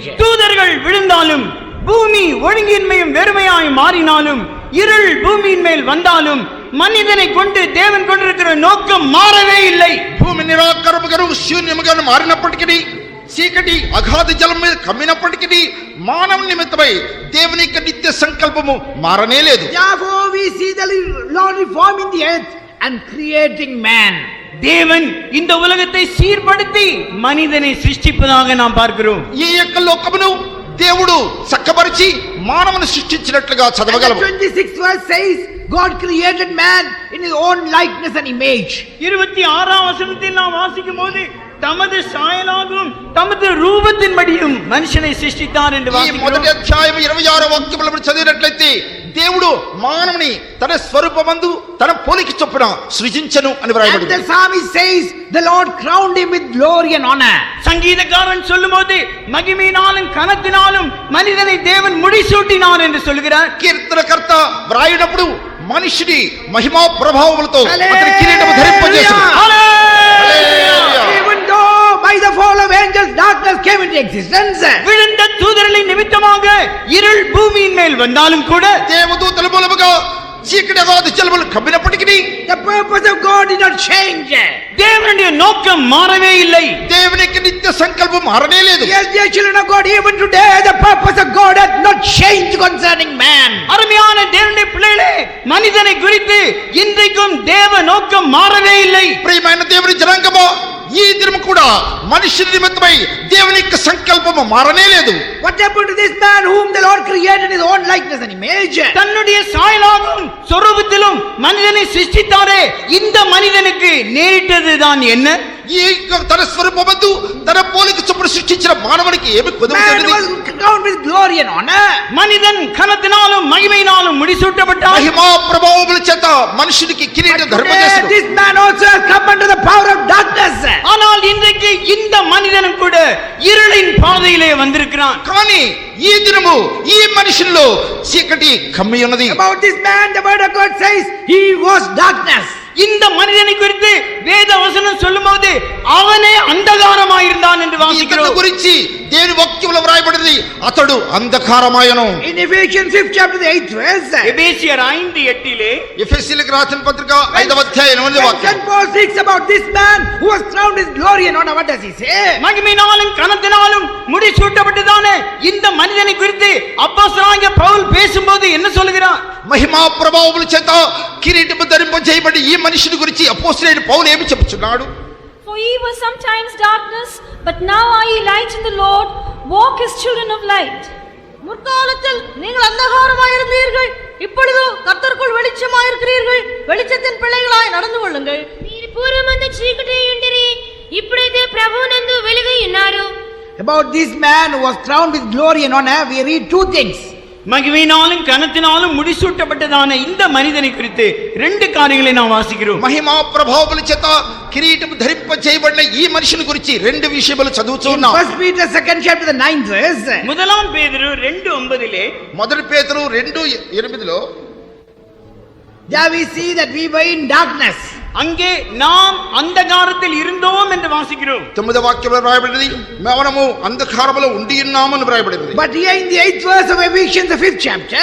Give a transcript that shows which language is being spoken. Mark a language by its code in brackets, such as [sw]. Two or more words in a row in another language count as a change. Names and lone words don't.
[ta] தூதர்கள் விழுந்தாலும் பூமி ஒழுங்கின்மையும் வெறுமையாய் மாறினாலும் இருள் பூமியின் மேல் வந்தாலும் மனிதனை கொண்டு தேவன் கொண்டிருக்கிற நோக்கம் மாறவே இல்லை. [te] భూమి నిరాకరముగాను శూన్యముగాను మారినప్పటికీ చీకటి అగాధ జలం మీద కమ్మినప్పటికీ మానవ నిమిత్తమై దేవుని యొక్క నిత్య సంకల్పము మారనే లేదు. [en] Therefore we see the Lord reforming the earth and creating man. [ta] தேவன் இந்த உலகத்தை சீர்படுத்தி மனிதனை சிருஷ்டிப்பதாக நாம் பார்க்கிறோம். [te] ఈ యొక్క లోకమును దేవుడు చక్కపరిచి మానవుని సృష్టించినట్లుగా [en] And the [te] చదవగలము. [en] 26th verse says, God created man in his own likeness and image. [ta] 26ஆம் வசனத்தில் நாம் வாசிக்கும் போது தமது சாயலாகவும் தமது ரூபத்தின்படியும் மனுஷனை சிருஷ்டித்தார் என்று [te] ఈ మొదటి [ta] வாசிக்கிறோம். [te] అధ్యాయం 26వ వాక్యములను చదివినట్లయితే దేవుడు మానవుని తన స్వరూపమందు తన పోలిక చొప్పున సృజించెను అని [en] And the [te] వ్రాయబడింది. [en] psalmist says, the Lord crowned him with glory and honor. [ta] சங்கீதக்காரன் சொல்லும்போது மகிமையினாலும் கனத்தினாலும் மனிதனை தேவன் முடிசூட்டினார் என்று சொல்கிறார். [te] కీర్తనకర్త వ్రాయినప్పుడు మనిషిని మహిమా ప్రభావములతో Hallelujah! అతని కిరీటము ధరింపజేసెను. [ta] ஹல்லேலூயா! [en] Even though by the fall of angels darkness came into existence, [ta] விழுந்த தூதர்களின் நிமித்தமாக இருள் பூமியின் மேல் வந்தாலும் கூட [te] దేవదూతల మూలముగా చీకటి అగాధ జలములు కమ్మినప్పటికీ [en] the purpose of God did not change. [ta] தேவனுடைய நோக்கம் மாறவே இல்லை. [te] దేవునికి నిత్య సంకల్పం మారనే లేదు. [en] Yes, dear children of God, even today the purpose of God has not changed concerning man. [ta] அருமையான தேவனுடைய பிள்ளைகளே, மனிதனை குறித்து இன்றைக்கும் தேவ நோக்கம் மாறவே இல்லை. [te] ప్రియమైన దేవుని జనాంగమా, ఈ దినము కూడా మనుషుల నిమిత్తమై దేవుని యొక్క సంకల్పము మారనే లేదు. [en] What happened to this man whom the Lord created in his own likeness and image? [ta] தன்னுடைய சாயலாகவும் சொரூபத்திலும் மனிதனை சிருஷ்டித்தாரே, இந்த மனிதனுக்கு நேரிட்டதுதான் என்ன? [te] ఈ యొక్క తన స్వరూపమందు తన పోలిక చొప్పున సృష్టించిన మానవునికి ఏమి [en] Man [te] కుదురుతుంది? [en] was crowned with glory and honor. [ta] மனிதன் கனத்தினாலும் மகிமையினாலும் முடிசூட்டப்பட்டான். [te] మహిమా ప్రభావముల చేత మనుషునికి కిరీటం [en] Today, [te] ధరింపజేసెను. [en] this man also has come under the power of darkness. [ta] ஆனால் இன்றைக்கு இந்த மனிதனும் கூட இருளின் பாதையிலே வந்திருக்கிறான். [te] కానీ ఈ దినము ఈ మనుషుల్లో చీకటి కమ్మి ఉన్నది. [en] About this man, the word of God says, he was darkness. [ta] இந்த மனிதனை குறித்து வேத வசனம் சொல்லும்போது அவனே அந்தகாரமாயிருந்தான் என்று [te] ఇతని [ta] வாசிக்கிறோம். [te] గురించి దేవుని వాక్యములో వ్రాయబడింది, అతడు అంధకారమాయను. [en] In Ephesians 5th chapter, the 8th verse, [ta] எபேசியர் 5:8 [te] ఎఫెసీయులకు రాసిన పత్రిక 5వ అధ్యాయం 8వ [en] when [te] వాక్యం. [en] St. Paul speaks about this man who was crowned with glory and honor, what does he say? [ta] மகிமையினாலும் கனத்தினாலும் முடிசூட்டப்பட்டதானே இந்த மனிதனை குறித்து அப்போஸ்தலனாகிய பவுல் பேசும்போது என்ன சொல்கிறார்? [te] మహిమా ప్రభావముల చేత కిరీటము ధరింపజేయబడి ఈ మనిషిని గురించి అపోస్తలుడైన పౌలు ఏమి చెప్పుచున్నాడు? [en] For ye were sometimes darkness, but now are ye light in the Lord. Walk as children of light. [ta] முற்காலத்தில் நீங்கள் அந்தகாரமாயிருந்தீர்கள், இப்பொழுதோ கர்த்தருக்குள் வெளிச்சமாயிருக்கிறீர்கள். வெளிச்சத்தின் பிள்ளைகளாய் நடந்து கொள்ளுங்கள். [te] మీరు పూర్వమందు చీకటి ఉండిరి, ఇప్పుడైతే ప్రభువునందు వెలుగై ఉన్నారు. [en] About this man who was crowned with glory and honor, we read two things. [ta] மகிமையினாலும் கனத்தினாலும் முடிசூட்டப்பட்டதான இந்த மனிதனை குறித்து ரெண்டு காரியங்களை நாம் வாசிக்கிறோம். [te] మహిమా ప్రభావముల చేత కిరీటము ధరింప చేయబడిన ఈ మనిషిని గురించి రెండు విషయములు చదువుతున్నాం. [en] 1 Peter 2nd chapter the 9th verse. [ta] முதலாம் பேதுரு 2:9 [te] మొదటి పేతురు 2:8 [en] There we see that we were in darkness. [ta] அங்கே நாம் அந்தகாரத்தில் இருந்தோம் என்று வாசிக்கிறோம். [te] 9వ వాక్యంలో రాయబడినది మనము అంధకారములో ఉండి ఉన్నామని రాయబడినది. [en] But here in the 8th verse of Ephesians the 5th chapter,